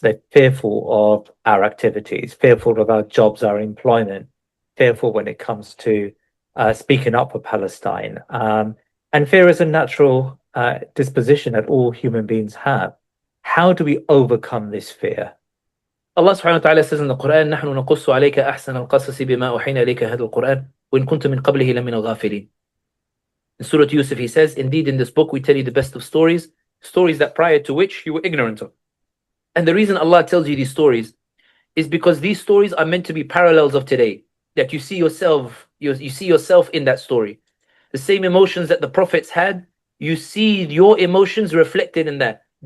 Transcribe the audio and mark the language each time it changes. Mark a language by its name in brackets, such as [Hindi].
[English] They're fearful of our activities, fearful of our jobs, our employment, fearful when it comes to speaking up for Palestine. And fear is a natural disposition that all human beings have. How do we overcome this fear? Allah subhanahu wa ta'ala says in the Quran, [Arabic] نحن نقص عليك أحسن القصص بما أوحينا إليك هذا القرآن وإن كنت من قبله لمن الغافلين. [English] In Surah Yusuf, he says, indeed in this book we tell you the best of stories that prior to which you were ignorant of. And the reason Allah tells you these stories is because these stories are meant to be parallels of today, that you see yourself in that story. The same emotions that the prophets had, you see your emotions reflected in that.